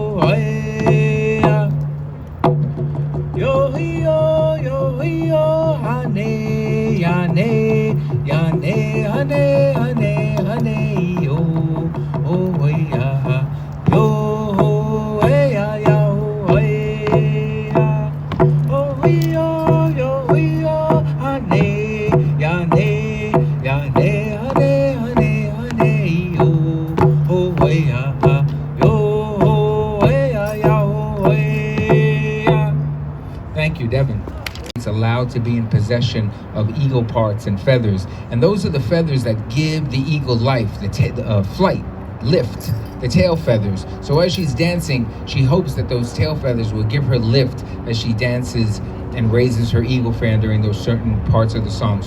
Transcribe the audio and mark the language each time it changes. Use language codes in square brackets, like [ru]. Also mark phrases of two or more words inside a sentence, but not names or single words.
[en] yo, yo, yo, hane, yane, yane, hane, hane, hane, yo, oh, ya, yo, ya, ya, oh, yo, yo, hane, yane, yane, hane, hane, hane, yo, oh, ya, yo, ya, ya, Thank you, Devin. It's allowed to be in possession of eagle parts and feathers, and those are the feathers that give the eagle life, the flight, lift, the tail feathers. So as she's dancing, she hopes that those tail feathers will give her lift as she dances and raises her eagle fan during those certain parts of the song.